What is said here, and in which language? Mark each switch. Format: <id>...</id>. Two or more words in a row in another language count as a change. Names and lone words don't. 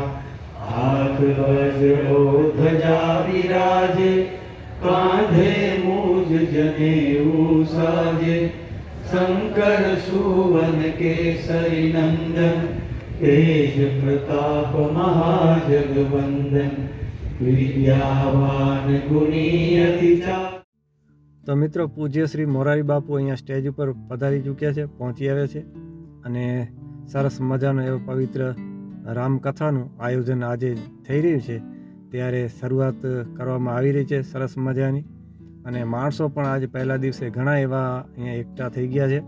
<awa>हाथ वज्रो ध्वजा विराजे कांधे मूज जनेऊ साजे. शंकर सुवन केसरी नंदन तेज प्रताप महाजगवंदन. विद्यावान गुणी अति चातुर.</awa> <gu>તો મિત્રો, પૂજ્ય શ્રી મોરારી બાપુ અહીંયા સ્ટેજ ઉપર પધારી ચૂક્યા છે, પહોંચી આવ્યા છે. અને સરસ મજાનો એવો પવિત્ર રામકથાનું આયોજન આજે થઈ રહ્યું છે, ત્યારે શરૂઆત કરવામાં આવી રહી છે સરસ મજાની. અને માણસો પણ આજે પહેલા દિવસે ઘણા એવા અહીંયા એકઠા થઈ ગયા છે.</gu>